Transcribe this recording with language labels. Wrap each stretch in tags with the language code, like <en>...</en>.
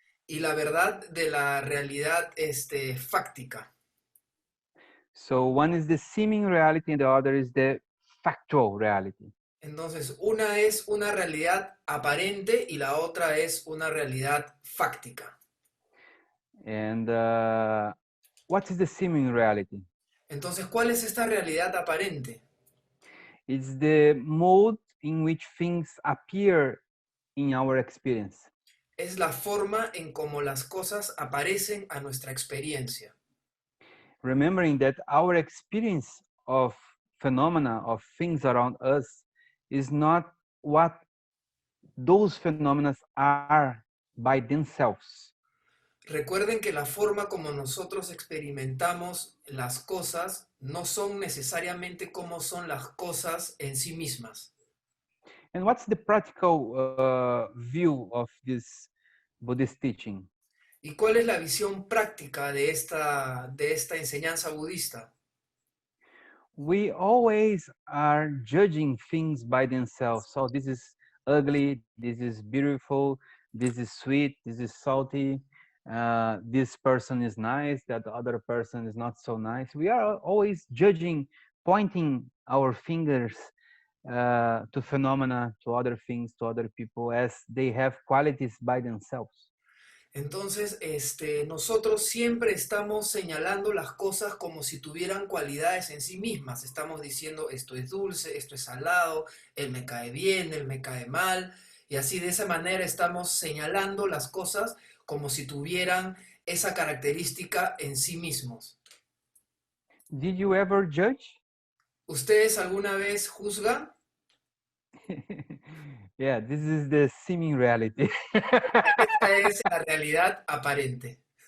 <es>Y la verdad de la realidad fáctica.</es> <en>So one is the seeming reality and the other is the factual reality.</en> <es>Entonces, una es una realidad aparente y la otra es una realidad fáctica.</es> <en>And what is the seeming reality?</en> <es>Entonces, ¿cuál es esta realidad aparente?</es> <en>It's the mode in which things appear in our experience.</en> <es>Es la forma en cómo las cosas aparecen a nuestra experiencia.</es> <en>Remembering that our experience of phenomena, of things around us, is not what those phenomena are by themselves.</en> <es>Recuerden que la forma como nosotros experimentamos las cosas no son necesariamente como son las cosas en sí mismas.</es> <en>And what's the practical view of this Buddhist teaching?</en> <es>¿Y cuál es la visión práctica de esta enseñanza budista?</es> <en>We always are judging things by themselves. So this is ugly, this is beautiful, this is sweet, this is salty, this person is nice, that other person is not so nice. We are always judging, pointing our fingers to phenomena, to other things, to other people, as they have qualities by themselves.</en> <es>Entonces, nosotros siempre estamos señalando las cosas como si tuvieran cualidades en sí mismas. Estamos diciendo, esto es dulce, esto es salado, él me cae bien, él me cae mal. Y así de esa manera estamos señalando las cosas como si tuvieran esa característica en sí mismos.</es> <en>Did you ever judge?</en> <es>¿Ustedes alguna vez juzgan?</es> <en>Yeah, this is the seeming reality.</en> <es>Esta es la realidad aparente.</es>